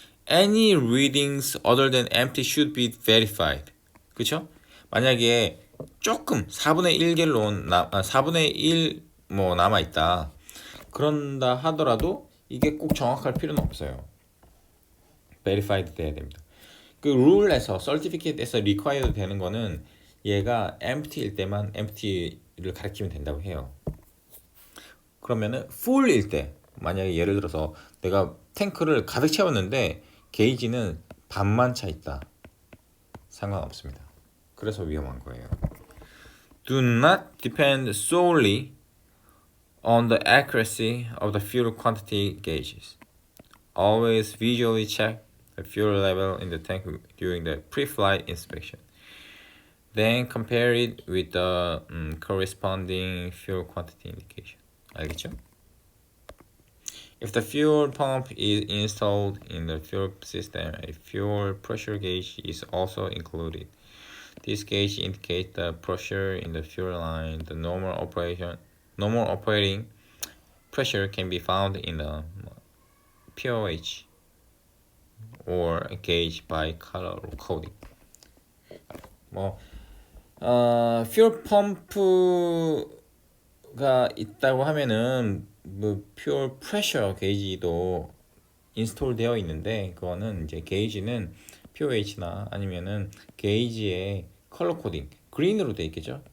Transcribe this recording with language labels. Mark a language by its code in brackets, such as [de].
[en] Any readings other than empty should be verified. [ko] 그쵸? 만약에 조금 4분의 1갤론 4분의 1 뭐 남아 있다. 그런다 하더라도 이게 꼭 정확할 필요는 없어요. verified 돼야 됩니다. 그 룰에서 certificate에서 required 되는 거는 얘가 empty일 때만 empty를 가리키면 된다고 해요. 그러면은 full일 때 만약에 예를 들어서 내가 탱크를 가득 채웠는데 게이지는 반만 차 있다. 상관없습니다. 그래서 위험한 거예요. [en] Do not depend solely on the accuracy of the fuel quantity gauges. Always visually check the fuel level in the tank during the pre-flight inspection. Then compare it with the corresponding fuel quantity indication. [ko] 알겠죠? [en] If the fuel pump is installed in the fuel system, a fuel pressure gauge is also included. This gauge indicates the pressure in the fuel line. The normal operating pressure can be found in the POH or gauge by color coding. [ko] fuel 펌프가 있다고 하면은 fuel pressure 게이지도 인스톨 되어 있는데 그거는 이제 게이지는 POH나 아니면은 게이지의 컬러 코딩 그린으로 되어 있겠죠.